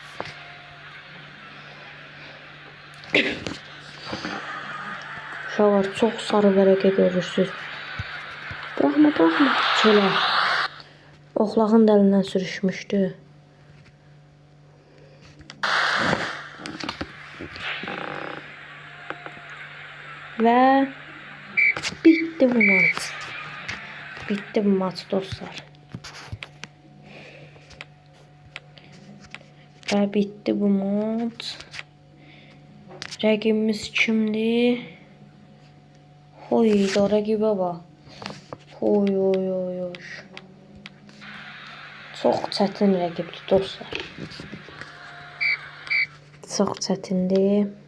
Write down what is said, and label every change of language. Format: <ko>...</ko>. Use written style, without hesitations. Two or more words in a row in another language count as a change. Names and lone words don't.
<az>Uşaqlar çox sarı vərəqə görürsünüz. Bıraxma. Çölə. Oxlağın dəlindən sürüşmüşdü.</az> <tr>Və bitti bu maç. Bitti bu maç dostlar. Və bitti bu maç.</tr> <az>Rəqibimiz kimdir? Hoyda rəqibə bax. Oy. Çox çətin rəqibdir dostlar. Çox çətindir.</az>